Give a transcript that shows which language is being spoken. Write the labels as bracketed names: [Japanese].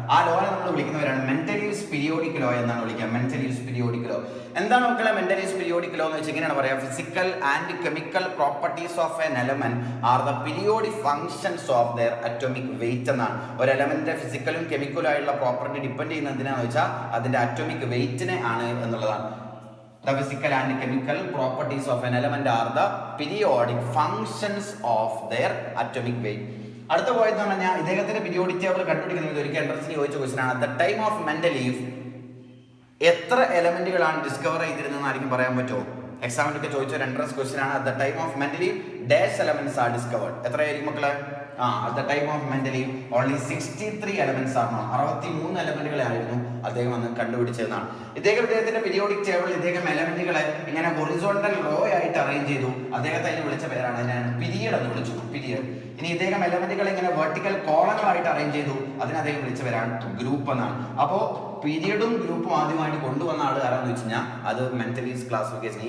[Malayalam] ആ ലോയെ നമ്മൾ വിളിക്കുന്നവരാണ് mental use periodic law എന്നാണ് വിളിക്കുക. മെന്റൽ യൂസ് പീരിയോഡിക് ലോ എന്താണ് മക്കളെ? മെന്റൽ യൂസ് പീരിയോഡിക് ലോ എന്ന് വെച്ചാൽ ഇങ്ങനെയാണ് പറയാ: [English] physical and chemical properties of an element are the periodic functions of their atomic weight [Malayalam] എന്നാണ്. ഒരു എലമെന്റിന്റെ ഫിസിക്കലും കെമിക്കലും ആയിട്ടുള്ള പ്രോപ്പർട്ടി ഡിപ്പെൻഡ് ചെയ്യുന്നത് എന്തിനാന്ന് വെച്ചാൽ അതിന്റെ അറ്റോമിക് വെയിറ്റിനെ ആണ് എന്നുള്ളതാണ്. [English] The physical and chemical properties of an element are the periodic functions of their atomic weight. [Malayalam] അടുത്ത പോയെന്ന് പറഞ്ഞാൽ ഇദ്ദേഹത്തിന്റെ പീരിയോഡിക് ടേബിൾ കണ്ടുപിടിക്കുന്നത് ഒരിക്കൽ എൻട്രൻസിന് ചോദിച്ച ക്വസ്റ്റ്യൻ ആണ്. [English] at the time of Mendeleev [Malayalam] എത്ര എലമെന്റുകളാണ് ഡിസ്കവർ ചെയ്തിരുന്നതെന്ന് ആയിരിക്കും പറയാൻ പറ്റുമോ? എക്സാമിനൊക്കെ ചോദിച്ച ഒരു എൻട്രൻസ് ക്വസ്റ്റ്യൻ ആണ്. [English] At the time of Mendeleev dash elements are discovered. [Malayalam] എത്രയായിരിക്കും മക്കളെ? [English] at the time of Mendeleev only 63 elements are known. [Malayalam] 63 എലമെന്റുകളായിരുന്നു അദ്ദേഹം അന്ന് കണ്ടുപിടിച്ചതെന്നാണ്. ഇദ്ദേഹത്തിന്റെ പീരിയോഡിക് ടേബിൾ ഇദ്ദേഹം എലമെന്റുകളെ ഇങ്ങനെ ഹൊറിസോണ്ടൽ റോ ആയിട്ട് അറേഞ്ച് ചെയ്തു. അദ്ദേഹത്തെ അതിന് വിളിച്ച പേരാണ്, അതിനാണ് പീരിയഡ് എന്ന് വിളിച്ചു. പീരിയഡ്. ഇനി ഇദ്ദേഹം എലമെന്റുകളെ ഇങ്ങനെ വെർട്ടിക്കൽ കോളങ്ങളായിട്ട് അറേഞ്ച് ചെയ്തു. അതിന് അദ്ദേഹം വിളിച്ച പേരാണ് ഗ്രൂപ്പ് എന്നാണ്. അപ്പോൾ പീരിയഡും ഗ്രൂപ്പും ആദ്യമായിട്ട് കൊണ്ടുവന്ന ആൾ ആരാന്ന് വെച്ച് കഴിഞ്ഞാൽ അത് മെന്റൽ യൂസ് ക്ലാസിഫിക്കേഷൻ.